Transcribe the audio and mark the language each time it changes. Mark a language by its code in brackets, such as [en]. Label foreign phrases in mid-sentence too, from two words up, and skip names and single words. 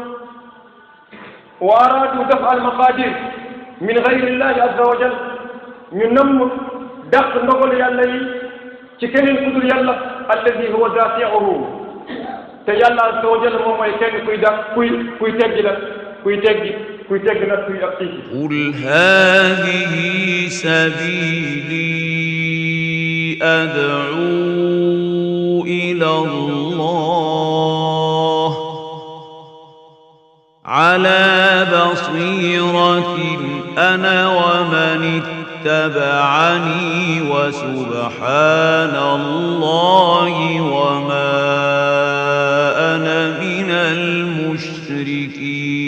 [ar] وأراد دفع المقادير من غير الله عز وجل [wo] ñu namm dàq ndogal yàlla yi ci keneen ku dul yàlla [ar] الذي هو دافعه [wo] te yàlla [ar] عز وجل [wo] moom mooy kenn kuy dàq kuy teggi la kuy teggi nag kuy ak tiigi [ar] قل هذه سبيلي أدعو إلى الله على بصيرة أنا ومن اتبعني وسبحان الله وما أنا من المشركين